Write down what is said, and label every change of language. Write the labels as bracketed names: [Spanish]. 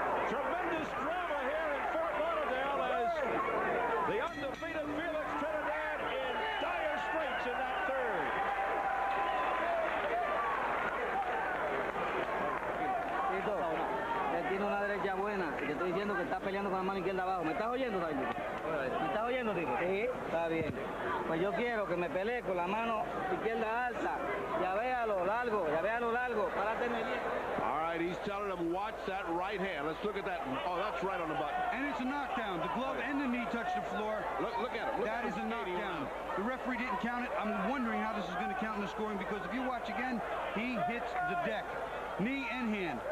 [English] Tremendous drama here in Fort Lauderdale as the undefeated Felix Trinidad in dire straits in that third. [Spanish] Él tiene una derecha buena y te estoy diciendo que está peleando con la mano izquierda abajo. ¿Me estás oyendo, David? ¿Me estás oyendo, Tito? Sí. Está bien. Pues yo quiero que me pelee con la mano izquierda alta. Ya vea lo largo, párate en el bien. [English] All right, he's telling him, watch that right hand. Let's look at that. Oh, that's right on the button. And it's a knockdown. The glove and the knee touch the floor. Look at him. That is a knockdown. The referee didn't count it. I'm wondering how this is going to count in the scoring, because if you watch again, he hits the deck. Knee and hand.